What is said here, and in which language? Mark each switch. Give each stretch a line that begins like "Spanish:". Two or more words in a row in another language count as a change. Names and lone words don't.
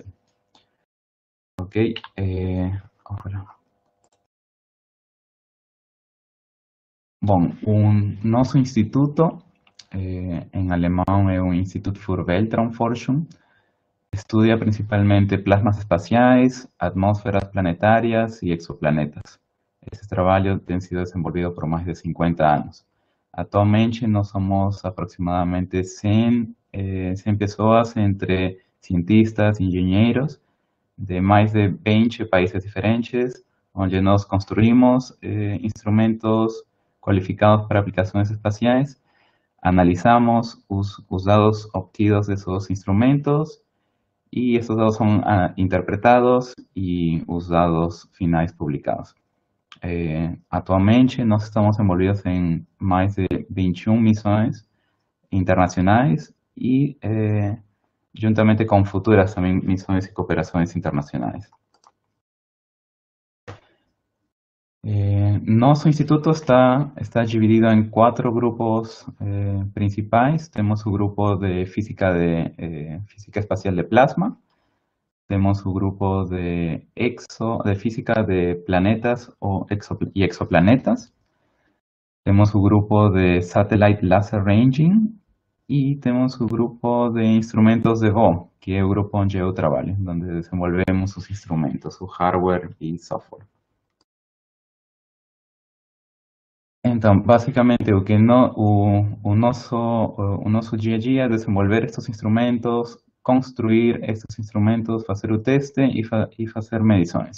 Portuguese: Ok? Bom, o nosso instituto em alemão é o Institut für Weltraumforschung.
Spanish: Estudia principalmente plasmas espaciais, atmósferas planetarias y exoplanetas.
Portuguese: Esse trabalho tem sido desenvolvido por mais de 50 anos. Atualmente nós somos aproximadamente 100 pessoas, entre cientistas, engenheiros, de mais de 20 países diferentes, onde nós construímos instrumentos qualificados para aplicações espaciais,
Spanish: analizamos os dados obtidos de esos instrumentos y estos dados son interpretados
Portuguese: y os dados finais publicados. Atualmente nós estamos envolvidos em mais de 21 missões internacionais e juntamente com futuras também missões e cooperações internacionais. Nosso instituto está dividido em 4 grupos principais. Temos o grupo de física espacial de plasma, temos o grupo de física de planetas e exoplanetas, temos o grupo de
English: satellite laser ranging
Portuguese: e temos o grupo de instrumentos de voo, que é o grupo onde eu trabalho, onde desenvolvemos os instrumentos, o hardware e software. Então, basicamente, o nosso dia a dia é desenvolver estes instrumentos, construir estes instrumentos, fazer o teste e fazer medições.